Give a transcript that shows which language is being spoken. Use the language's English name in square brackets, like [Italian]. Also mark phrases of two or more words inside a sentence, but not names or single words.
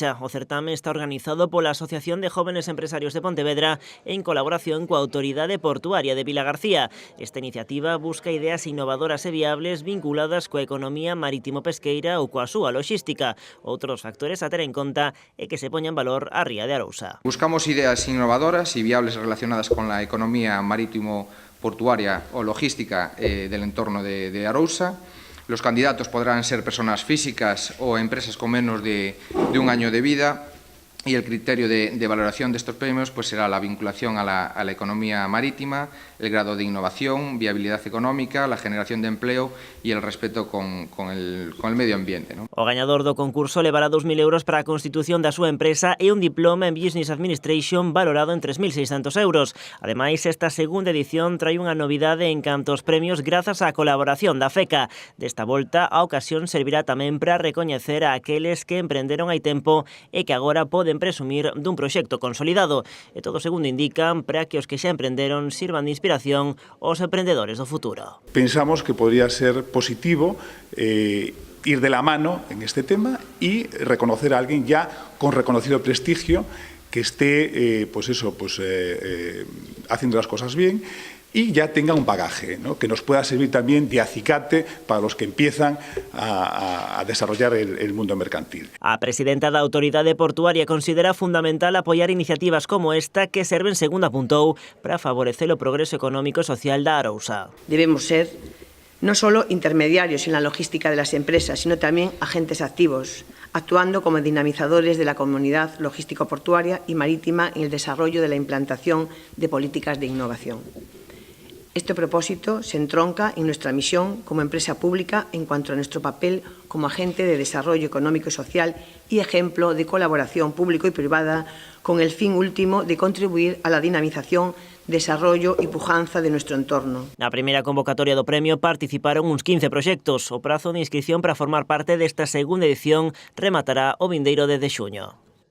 [Galician] O certame está organizado pola Asociación de Jóvenes Empresarios de Pontevedra en colaboración coa Autoridade Portuaria de Vilagarcía. Esta iniciativa busca ideas innovadoras e viables vinculadas coa economía marítimo-pesqueira ou coa súa logística. Outros factores a ter en conta é que se poña en valor a Ría de Arousa. [Spanish] Buscamos ideas innovadoras y viables relacionadas con la economía marítimo-portuaria o logística del entorno de Arousa. Los candidatos podrán ser personas físicas o empresas con menos de un año de vida y el criterio de valoración de estos premios pues será la vinculación a la economía marítima, el grado de innovación, viabilidad económica, la generación de empleo y el respeto con el medio ambiente, ¿no? [Galician] O gañador do concurso levará 2.000 euros para a constitución da súa empresa e un diploma en [English] Business Administration [Galician] valorado en 3.600 euros. Ademais, esta segunda edición trae unha novidade en canto aos premios grazas á colaboración da FECA. Desta volta, a ocasión servirá tamén para recoñecer a aqueles que emprenderon hai tempo e que agora poden presumir dun proxecto consolidado. E todo segundo indican para que os que xa emprenderon sirvan de inspiración aos emprendedores do futuro. [Spanish] Pensamos que podría ser positivo ir de la mano en este tema y reconocer a alguien ya con reconocido prestigio que esté haciendo las cosas bien y ya tenga un bagaje, ¿no? Que nos pueda servir también de acicate para los que empiezan a desarrollar el mundo mercantil. [Galician] A presidenta da Autoridade Portuaria considera fundamental apoiar iniciativas como esta que serven, segundo apuntou, para favorecer o progreso económico e social da Arousa. [Spanish] Debemos ser no solo intermediarios en la logística de las empresas, sino también agentes activos, actuando como dinamizadores de la comunidad logístico-portuaria y marítima en el desarrollo de la implantación de políticas de innovación. Este propósito se entronca en nuestra misión como empresa pública en cuanto a nuestro papel como agente de desarrollo económico y social y ejemplo de colaboración público y privada con el fin último de contribuir a la dinamización, desarrollo y pujanza de nuestro entorno. [Galician] Na primeira convocatoria do premio participaron uns 15 proxectos. O prazo de inscripción para formar parte desta segunda edición rematará o vindeiro 10 de xuño.